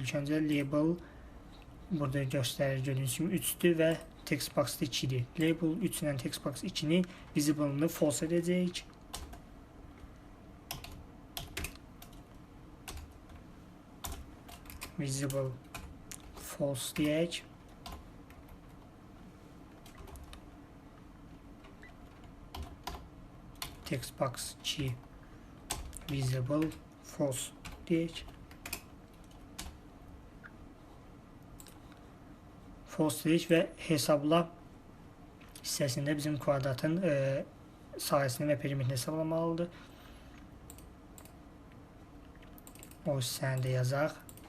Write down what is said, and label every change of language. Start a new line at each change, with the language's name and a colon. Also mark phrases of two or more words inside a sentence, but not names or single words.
Azerbaijani: İlk öncə label burada göstərir, gördüyünüz kimi 3'dür və
English: text box'da
Azerbaijani: 2'dir. Label 3 ilə
English: text box
Azerbaijani: 2'nin visible'ını false edəcəyik.
English: Visible false
Azerbaijani: deyək.
English: Text box 2 visible false deyək.
Azerbaijani: False deyək və hesabla hissəsində bizim kvadratın sayəsini və perimetrini hesablamalıdır. O hissəni də yazaq.